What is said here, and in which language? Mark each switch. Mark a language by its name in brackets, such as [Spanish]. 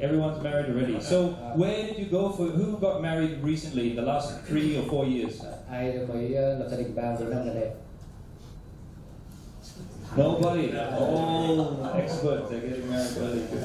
[English] Everyone's married already. So where did you go for? Who got married recently in the last 3 or 4 years? [Vietnamese] Ai mới lập gia đình bao nhiêu năm gần đây? [English] Nobody. All experts are getting married early.